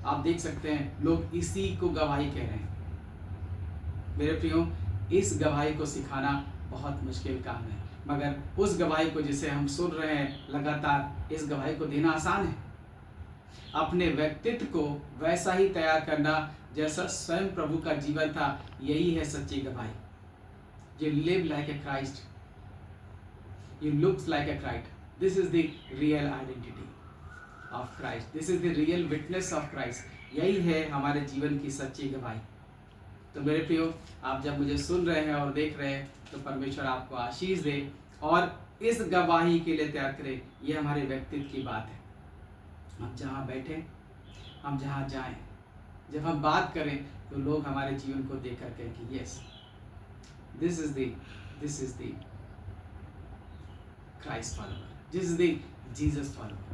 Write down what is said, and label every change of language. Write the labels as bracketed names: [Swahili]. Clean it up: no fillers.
[Hindi] आप देख सकते हैं लोग इसी को गवाही कह रहे हैं। मेरे प्रियो, इस गवाही को सिखाना बहुत मुश्किल काम है, मगर उस गवाही को जिसे हम सुन रहे हैं लगातार, इस गवाही को देना आसान है। अपने व्यक्तित्व को वैसा ही तैयार करना जैसा स्वयं प्रभु का जीवन था, यही है सच्ची गवाही। [English] You live like a Christ, you look like a Christ. This is the real identity of Christ. This is the real witness of Christ. [Hindi] यही है हमारे जीवन की सच्ची गवाही। तो मेरे प्रियो, आप जब मुझे सुन रहे हैं और देख रहे हैं, तो परमेश्वर आपको आशीष दे और इस गवाही के लिए तैयार करे। ये हमारे व्यक्तित्व की बात है। हम जहाँ बैठे, हम जहाँ जाएं, जब हम बात करें, तो लोग हमारे जीवन को देख कर कहें कि [English] Yes, this is the Christ follower, this is the Jesus follower.